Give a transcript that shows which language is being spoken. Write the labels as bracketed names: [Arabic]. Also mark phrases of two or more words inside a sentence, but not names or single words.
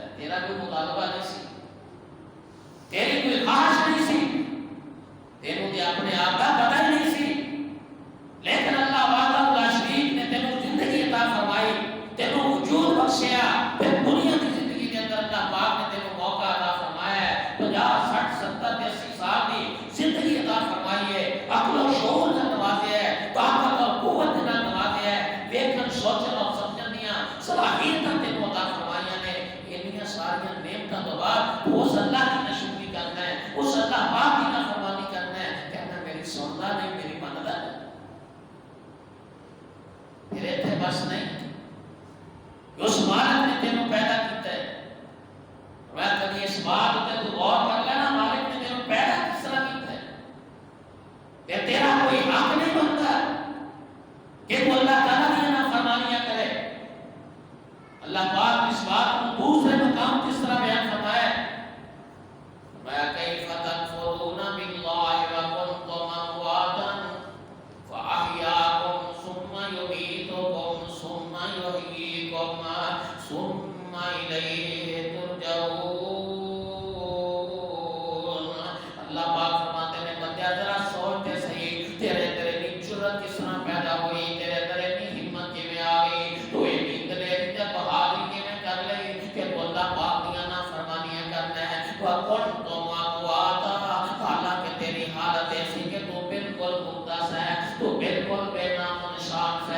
[Punjabi] تیرا کوئی مطالبہ نہیں سی، تیری کوئی خواہش نہیں سی، تینوں دے اپنے آپ کا پتہ ہی نہیں سی، [Urdu] لیکن اللہ وحدہ لا شریک [Punjabi] نے تینوں زندگی عطا فرمائی، تینوں وجود بخشیا. [Urdu] پھر دنیا کی زندگی کے اندر اللہ پاک نے تینوں موقع عطا فرمایا ہے. [Punjabi] 50 60 70 80 سال کی زندگی عطا فرمائی ہے، عقل و شعور نال نوازیا ہے، طاقت اور قوت نال نوازیا ہے، دیکھن سوچن اور سمجھن دیاں صلاحیتاں تینوں عطا فرمائیاں نے. انہاں ساریاں نعمتاں تو بعد تو اس اللہ کی ناشکری کرنا ہے، اس اللہ پاک کی نافرمانی کرنا ہے، کہنا میری سنتا نہیں، میری منتا نہیں. پھر اتنے بس نہیں، اس مالک نے تینوں پیدا کیتا ہے. میں کبھی اس بات تے تو غور کر لینا، مالک نے تینوں پیدا کس طرح کیتا ہے. [Urdu] کہ تیرا کوئی حق نہیں بنتا کہ تو اللہ تعالیٰ کی نافرمانیاں کرے. اللہ پاک اس بات کو دوسرے مقام کس طرح بیان فرمایا ہے. [Arabic] کیف تکفرون باللہ وکنتم امواتا فاحیاکم ثم یمیتکم ثم یحییکم ثم الیہ ترجعون. [Urdu] اللہ پاک فرماتے ہیں [Punjabi] بندیا ذرا سوچتے صحیح، تیرے اندر اتنی جرأت کس طرح پیدا ہوئی، تیرے اندر اتنی ہمت کیویں آ گئی، تو اتنی دلیری تے بہادری کیویں کر لئی کہ تو اللہ پاک دیاں نافرمانیاں کرنا ہے. [Arabic] وکنتم امواتا، [Urdu] حالانکہ تیری حالت ایسی کہ تو بالکل مقدس ہے، تو بالکل بے نام و نشان ہے.